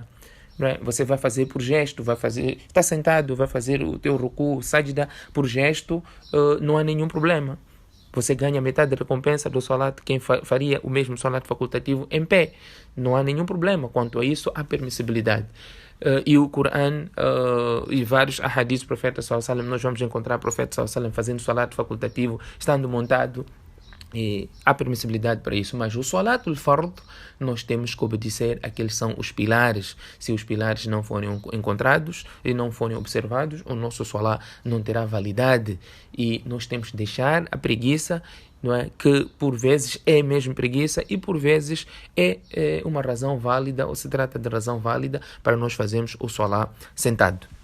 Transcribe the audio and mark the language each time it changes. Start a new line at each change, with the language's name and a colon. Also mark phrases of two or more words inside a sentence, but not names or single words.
Portuguese: Você vai fazer por gesto, está sentado, vai fazer o teu ruku, sajda por gesto, não há nenhum problema. Você ganha metade da recompensa do salat quem faria o mesmo salat facultativo em pé. Não há nenhum problema quanto a isso, há permissibilidade. E o Corão e vários ahadiths do profeta
Arabic: صلى الله عليه وسلم,
Portuguese: nós vamos encontrar o profeta
Arabic: صلى الله عليه وسلم
Portuguese: fazendo salat facultativo, estando montado. E há permissibilidade para isso, mas o
Arabic: صلاة الفرض
Portuguese: nós temos que obedecer aqueles são os pilares. Se os pilares não forem encontrados e não forem observados, o nosso salat não terá validade. E nós temos que deixar a preguiça, não é? Que por vezes é mesmo preguiça e por vezes é uma razão válida, ou se trata de razão válida para nós fazermos o salat sentado.